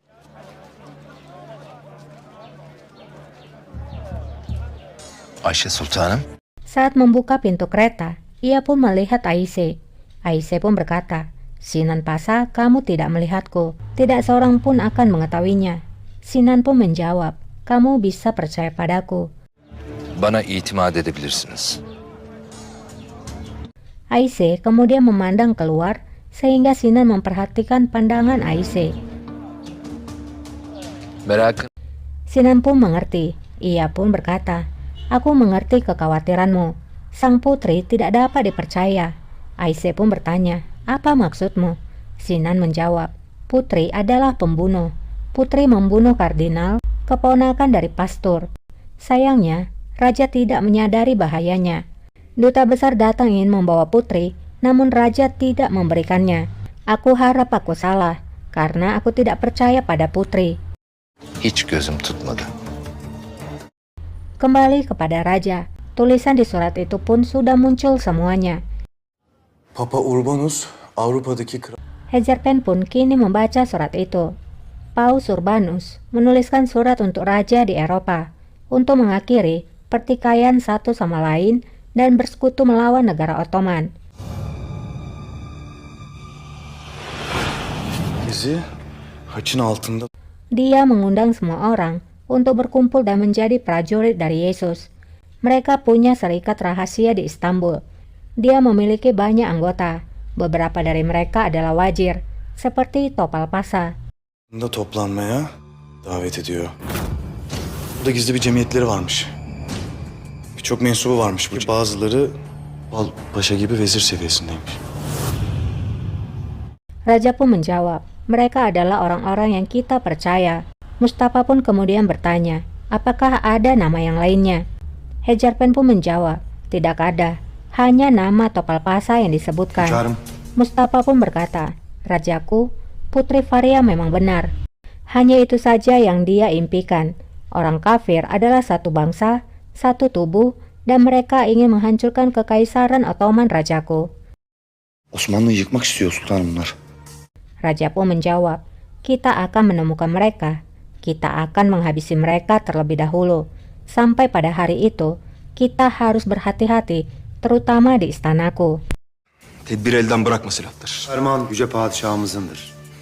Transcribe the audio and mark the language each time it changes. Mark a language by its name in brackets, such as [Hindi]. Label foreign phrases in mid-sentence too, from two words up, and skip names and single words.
[Turkish] Ayşe Sultanım, [Indonesian] Saat membuka pintu kereta, ia pun melihat Aisyah. Aisyah pun berkata, "Sinan Pasa, kamu tidak melihatku. Tidak seorang pun akan mengetahuinya." Sinan pun menjawab, "Kamu bisa percaya padaku." [Turkish] bana itimat edebilirsiniz. [Indonesian] Aisyah kemudian memandang keluar sehingga Sinan memperhatikan pandangan Aisyah. [Turkish] Merak [Indonesian] Sinan pun mengerti. Ia pun berkata, "Aku mengerti kekhawatiranmu. Sang putri tidak dapat dipercaya." Aisyah pun bertanya, "Apa maksudmu?" Sinan menjawab, "Putri adalah pembunuh. Putri membunuh kardinal, keponakan dari pastor. Sayangnya, raja tidak menyadari bahayanya. Duta besar datang ingin membawa putri, namun raja tidak memberikannya. Aku harap aku salah, karena aku tidak percaya pada putri." [Turkish] hiç gözüm tutmadı. [Indonesian] Kembali kepada raja, tulisan di surat itu pun sudah muncul semuanya. [Turkish] Papa Urbanus, Avrupa'daki kral. [Indonesian] Hezarpen pun kini membaca surat itu. Paus Urbanus menuliskan surat untuk raja di Eropa untuk mengakhiri pertikaian satu sama lain dan bersekutu melawan negara Ottoman. [Turkish] Bizi haçın altında. [Indonesian] Dia mengundang semua orang untuk berkumpul dan menjadi prajurit dari Yesus. Mereka punya serikat rahasia di Istanbul. Dia memiliki banyak anggota. Beberapa dari mereka adalah wazir, seperti Topal Pasa. [Turkish] Da toplanmaya davet ediyor. Burada gizli bir cemiyetleri varmış. Birçok mensubu varmış. Bazıları Bal Paşa gibi vezir seviyesindeymiş. [Indonesian] Raja pun menjawab, "Mereka adalah orang-orang yang kita percaya." Mustafa pun kemudian bertanya, "Apakah ada nama yang lainnya?" Hezarpen pun menjawab, "Tidak ada, hanya nama Topal Pasa yang disebutkan." [Turkish] Hünkârım, [Indonesian] Mustafa pun berkata, "Rajaku, Putri Faria memang benar. Hanya itu saja yang dia impikan. Orang kafir adalah satu bangsa, satu tubuh, dan mereka ingin menghancurkan kekaisaran Ottoman rajaku." [Turkish] Osmanlı'yı yıkmak istiyor sultanım bunlar. [Indonesian] Raja pun menjawab, "Kita akan menemukan mereka. Kita akan menghabisi mereka terlebih dahulu. Sampai pada hari itu, kita harus berhati-hati, terutama di istanaku." [Turkish] Tedbir elden bırakma silahlar. Ferman yüce padişahımızındır.